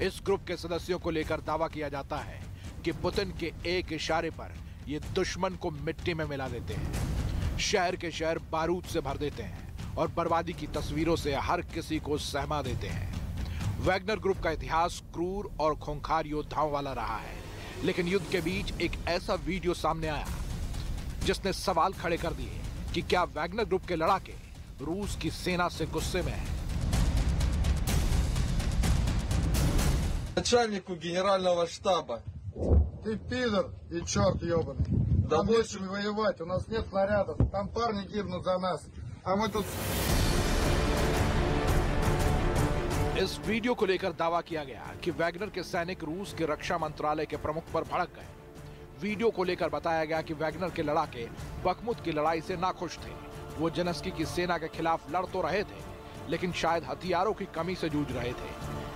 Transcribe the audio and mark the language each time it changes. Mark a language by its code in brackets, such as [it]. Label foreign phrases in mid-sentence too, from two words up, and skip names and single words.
[hi] इस ग्रुप के सदस्यों को लेकर दावा किया जाता है कि पुतिन के एक इशारे पर ये दुश्मन को मिट्टी में मिला देते हैं, शहर के शहर बारूद से भर देते हैं और बर्बादी की तस्वीरों से हर किसी को सहमा देते हैं। वैगनर ग्रुप का इतिहास क्रूर और खूंखार योद्धाओं वाला रहा है, लेकिन युद्ध के बीच एक ऐसा वीडियो सामने आया जिसने सवाल खड़े कर दिए कि क्या वैगनर ग्रुप के लड़ाके रूस की सेना से गुस्से में हैं। [ru] Начальнику генерального штаба. Ты пидор и черт ебаный. Да больше воевать, у нас нет снарядов. Там парни гибнут за нас, а мы тут... [hi] इस वीडियो को लेकर दावा किया गया कि वैगनर के सैनिक रूस के रक्षा मंत्रालय के प्रमुख पर भड़क गए। वीडियो को लेकर बताया गया कि वैगनर के लड़ाके बखमुत की लड़ाई से नाखुश थे। वो जेलेंस्की की सेना के खिलाफ लड़ तो रहे थे, लेकिन शायद हथियारों की कमी से जूझ रहे थे।